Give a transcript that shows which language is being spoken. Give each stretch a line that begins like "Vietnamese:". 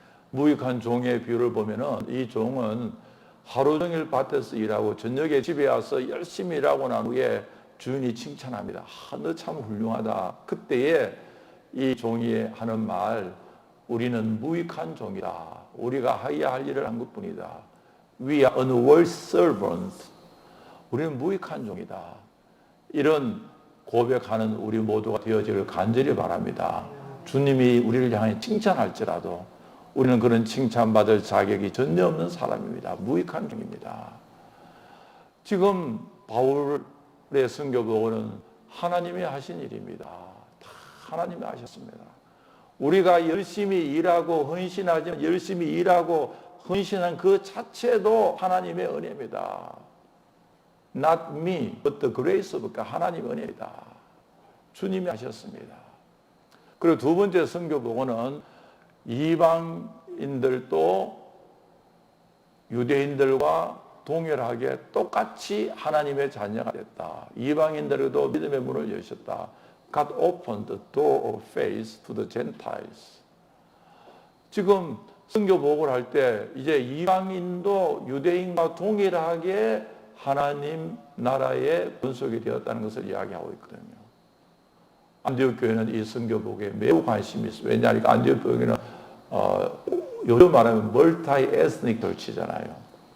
Korean: 무익한 종의 비유를 보면은, 이 종은 하루 종일 밭에서 일하고 저녁에 집에 와서 열심히 일하고 난 후에 주인이 칭찬합니다. 너 참 훌륭하다. 그때에 이 종이 하는 말, 우리는 무익한 종이다. 우리가 해야 할 일을 한 것뿐이다.
English: We are unworthy servants.
Korean: 우리는 무익한 종이다. 이런 고백하는 우리 모두가 되어지기를 간절히 바랍니다. 주님이 우리를 향해 칭찬할지라도 우리는 그런 칭찬받을 자격이 전혀 없는 사람입니다. 무익한 종입니다. 지금 바울의 선교복음은 하나님이 하신 일입니다. 다 하나님이 하셨습니다. 우리가 열심히 일하고 헌신하지만, 열심히 일하고 헌신한 그 자체도 하나님의 은혜입니다.
English: Not me, but the grace of God.
Korean: 하나님의 은혜이다. 주님이 하셨습니다. 그리고 두 번째 선교복음은 이방인들도 유대인들과 동일하게 똑같이 하나님의 자녀가 됐다. 이방인들에게도 믿음의 문을 여셨다.
English: God opened the door of faith to the Gentiles.
Korean: 지금 선교 보고를 할 때 이제 이방인도 유대인과 동일하게 하나님 나라의 권속이 되었다는 것을 이야기하고 있거든요. 안디옥 교회는 이 선교 보고에 매우 관심이 있어요. 왜냐하면 안디옥 교회는 요즘 말하면 멀티 에스닉 돌치잖아요.